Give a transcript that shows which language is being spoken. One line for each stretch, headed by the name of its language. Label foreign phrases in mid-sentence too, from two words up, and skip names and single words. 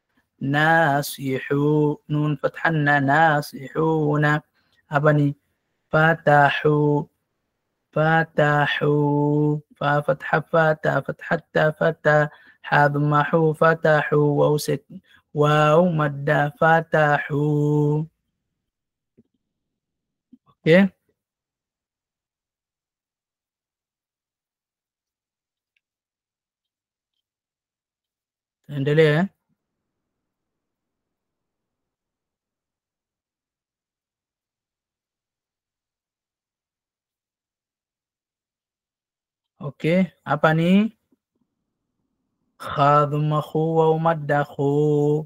Arabic: ناصحو نون فتحنا ناصحون أبني فتحوا ففتح فتا فتحت فتا حا ضم حو فتحوا ووسك واو مد فتحوا.
Swahili: اوكي endelea. Okay, hapa ni
Arabic: خاء ضمة خُ و مدة خُو.